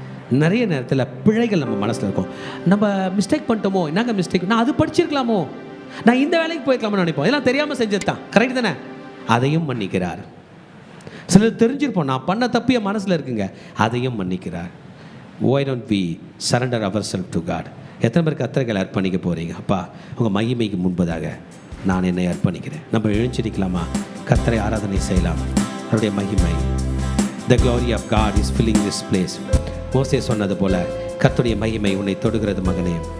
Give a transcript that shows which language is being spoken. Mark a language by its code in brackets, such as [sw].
[ta] நிறைய நேரத்தில் பிழைகள் நம்ம மனசில் இருக்கும். நம்ம மிஸ்டேக் பண்ணிட்டோமோ, என்னங்க மிஸ்டேக், நான் அது படிச்சிருக்கலாமோ, நான் இந்த வேலைக்கு போயிருக்கலாமோ நினைப்போம். இதெல்லாம் தெரியாமல் செஞ்சது தான். கரெக்ட் தானே? அதையும் மன்னிக்கிறார். சிலர் தெரிஞ்சிருப்போம், நான் பண்ண தப்பு என் மனசில் இருக்குங்க, அதையும் மன்னிக்கிறார். [en] Why don't we surrender ourselves to God? [ta] எத்தனை பேருக்கு கர்த்தரை அர்ப்பணிக்க போகிறீங்க? அப்பா, உங்கள் மகிமைக்கு முன்பதாக நான் என்னை அர்ப்பணிக்கிறேன். நம்ம எழுந்திருக்கலாமா? கர்த்தரை ஆராதனை செய்யலாம். அவருடைய மகிமை, [en] the glory of God is filling this place. [ta] மோசே சொன்னது போல கர்த்தருடைய மகிமை உன்னை தொடுகிறது மகனே.